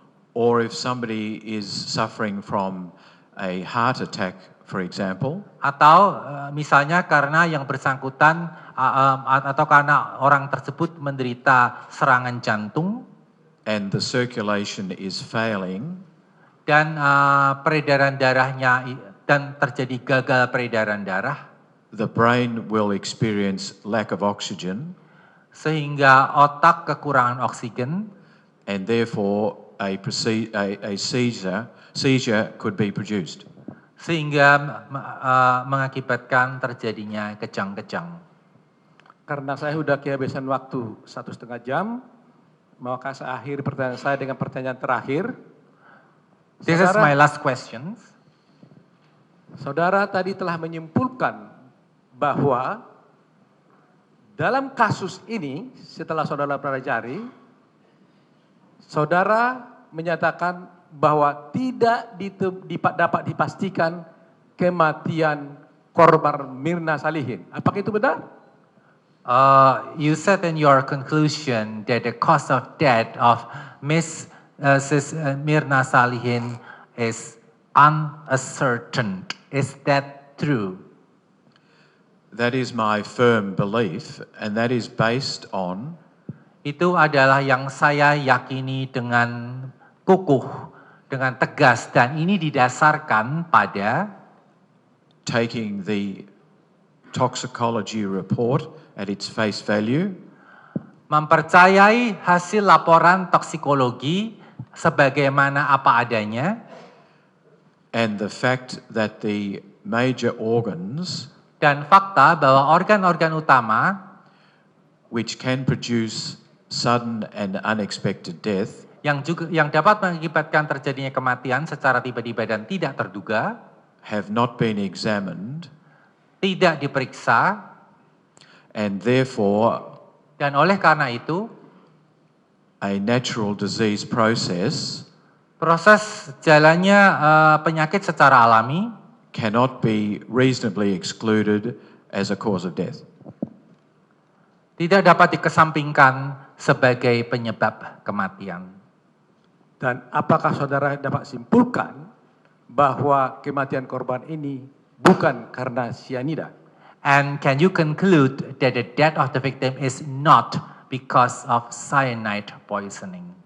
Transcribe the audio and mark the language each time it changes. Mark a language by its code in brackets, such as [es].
[en] Or if somebody is suffering from a heart attack, for example. [id] Atau misalnya karena yang bersangkutan atau karena orang tersebut menderita serangan jantung. [en] And the circulation is failing. [id] Dan peredaran darahnya dan terjadi gagal peredaran darah. [en] The brain will experience lack of oxygen. [id] Sehingga otak kekurangan oksigen. [en] And therefore a seizure could be produced. [id] Sehingga mengakibatkan terjadinya kejang-kejang. Karena saya sudah kehabisan waktu 1,5 jam, maka saya akhiri pertanyaan saya dengan pertanyaan terakhir. [en] This is my last question. [id] Saudara tadi telah menyimpulkan bahwa dalam kasus ini, setelah saudara pelajari, saudara menyatakan bahwa tidak dapat dipastikan kematian korban Mirna Salihin. Apakah itu benar? [en] You said in your conclusion that the cause of death of Ms. Mirna Salihin is uncertain. Is that true? That is my firm belief, and that is based on. [id] Itu adalah yang saya yakini dengan kukuh, dengan tegas, dan ini didasarkan pada [en] taking the toxicology report at its face value, [id] mempercayai hasil laporan toksikologi sebagaimana apa adanya, [en] and the fact that the major organs, [id] dan fakta bahwa organ-organ utama [en] which can produce sudden and unexpected death, [id] yang dapat mengakibatkan terjadinya kematian secara tiba-tiba dan tidak terduga, [en] have not been examined, [id] tidak diperiksa, [en] and therefore [id] dan oleh karena itu [en] a natural disease proses [id] jalannya penyakit secara alami [en] cannot be reasonably excluded as a cause of death. [id] Tidak dapat dikesampingkan sebagai penyebab kematian. Dan apakah saudara dapat simpulkan bahwa kematian korban ini bukan karena cyanida? [en] And can you conclude that the death of the victim is not because of cyanide poisoning?